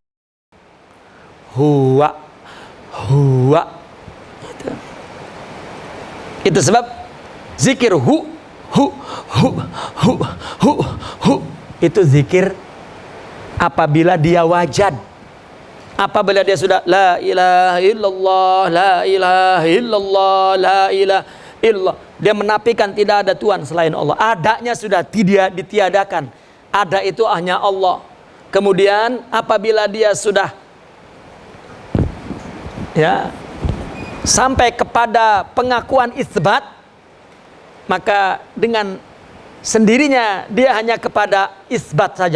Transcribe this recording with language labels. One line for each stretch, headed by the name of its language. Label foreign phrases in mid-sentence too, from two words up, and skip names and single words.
Arabic: هُوَ، هُوَ.
Indonesian: Itu sebab zikir hu, itu zikir apabila dia wajad. Apabila dia sudah
Arabic: لَا إِلَٰهَ إِلَّا اللَّهُ، لَا إِلَٰهَ إِلَّا اللَّهُ، لَا إِلَٰهَ إِلَّا اللَّهُ,
Indonesian: dia menafikan tidak ada Tuhan selain Allah. Adanya sudah tidak ditiadakan. Ada itu hanya Allah. Kemudian apabila dia sudah ya sampai kepada pengakuan isbat, maka dengan sendirinya dia hanya kepada isbat saja.